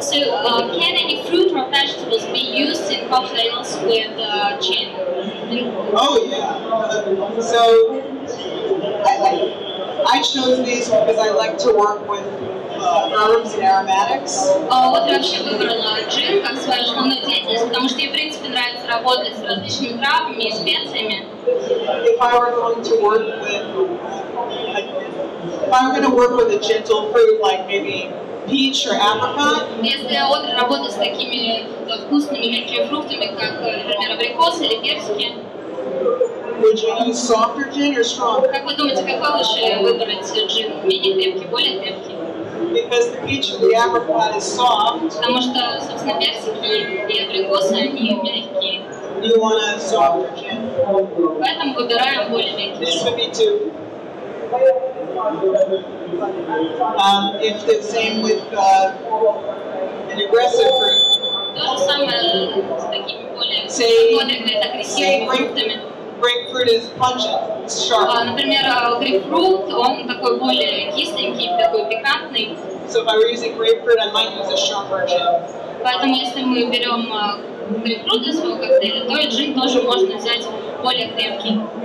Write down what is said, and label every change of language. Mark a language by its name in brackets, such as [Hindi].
[English] So can any fruit or vegetables be used in cocktails with gin? Oh yeah. So I chose these because I like to work with herbs and aromatics. [Russian] Вот я вообще выбрала джин как свою основную деятельность, потому что ей, в принципе, нравится работать с различными травами и специями. [English] If I were going to work with a gentle fruit like maybe peach or apricot. [Russian] Если Одри работает с такими вкусными мягкими фруктами, как, например, абрикосы или персики, [English] would you use softer gin or stronger? [Russian] Как вы думаете, какой лучше выбрать джин? Менее крепкий, более крепкий? [English] Because the peach and the apricot is soft. [Russian] Потому что, собственно, персики и абрикосы, они мягкие. [English] You want a softer gin. [Russian] Поэтому выбираем более мягкий. [English] This would be two. If the same with an aggressive fruit. [Russian] То же самое с такими более агрессивными фруктами. [English] Grapefruit is pungent, it's sharp. [Russian] Например, грейпфрут, он такой более кисленький, такой пикантный. [English] So if I were using grapefruit, I might use a sharper gin. [Russian] Поэтому если мы берем грейпфрут для своего коктейля, то и джин тоже можно взять более крепкий.